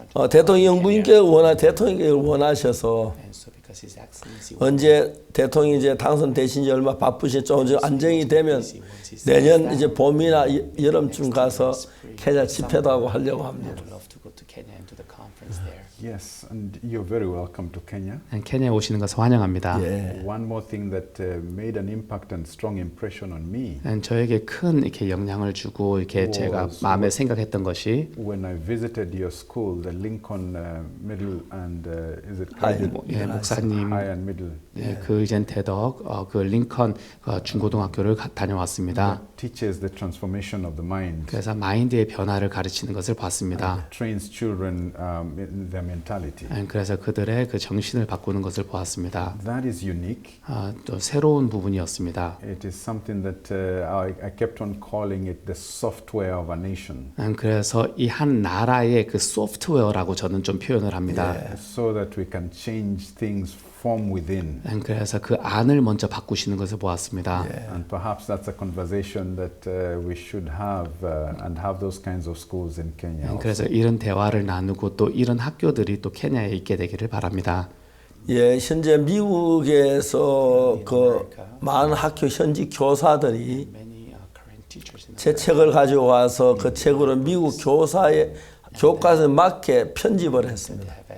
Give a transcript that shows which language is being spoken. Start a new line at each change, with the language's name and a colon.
Korean: 대통령 영부인께서 대통령께서 원하셔서 언제 대통령이 이제 당선되신 지 얼마 바쁘시 조금 안정이 되면 내년 이제 봄이나 여름쯤 가서 케냐 집회도 하고 하려고 합니다.
English: Yes, and you're very welcome to Kenya.
Korean: 케냐에 오시는 것을 환영합니다.
English: One more thing that made an impact and strong impression on me.
Korean: 저에게 큰 이렇게 영향을 주고 이렇게 제가 마음에 생각했던 것이
English: when I visited your school, the Lincoln Middle and is it
Korean: 목사님
English: High and Middle.
Korean: 그 이젠 대덕 그 링컨 중고등학교를 다녀왔습니다.
English: Teaches the transformation of the mind.
Korean: 그래서 마인드의 변화를 가르치는 것을 봤습니다.
English: Trains children in their mentality.
Korean: 그래서 그들의 그 정신을 바꾸는 것을 보았습니다.
English: That is unique.
Korean: 또 새로운 부분이었습니다.
English: It is something that I kept on calling it the software of a nation.
Korean: 그래서 이 한 나라의 그 소프트웨어라고 저는 좀 표현을 합니다.
English: So that we can change things from within.
Korean: 그래서 그 안을 먼저 바꾸시는 것을 보았습니다.
English: And perhaps that's a conversation that we should have and have those kinds of schools in Kenya.
Korean: 그래서 이런 대화를 나누고 또 이런 학교들이 또 케냐에 있게 되기를 바랍니다. 현재 미국에서 그 많은 학교 현직 교사들이 제 책을 가지고 와서 그 책으로 미국 교사의 교과서에 맞게 편집을 했습니다.